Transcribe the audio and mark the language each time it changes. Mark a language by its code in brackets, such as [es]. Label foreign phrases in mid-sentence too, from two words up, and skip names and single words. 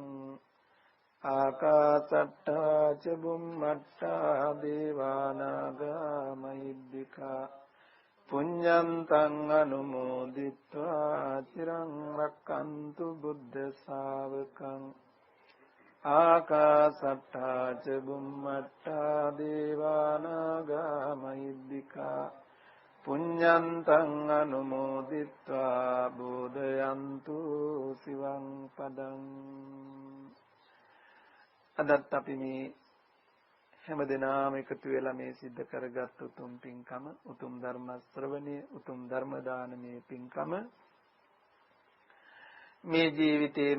[pi] ආකාසට්ටා චුම්මට්ටා දේවානාගා මහිද්దికා පුඤ්ඤන්තං අනුමෝදිත්වා චිරං රක්칸තු බුද්ධ ශාවකං. ආකාසට්ටා ච බුම්මට්ටා දේවානාගා මහිද්దికා පුඤ්ඤන්තං අනුමෝදිත්වා බෝධයන්තු සිවං පදං. [si] අදත් අපි මේ හැමදෙනාම එකතු වෙලා මේ සිද්ධ කරගත් උතුම් පින්කම, උතුම් ධර්ම ශ්‍රවණය, උතුම් ධර්ම දානමේ පින්කම මේ ජීවිතේම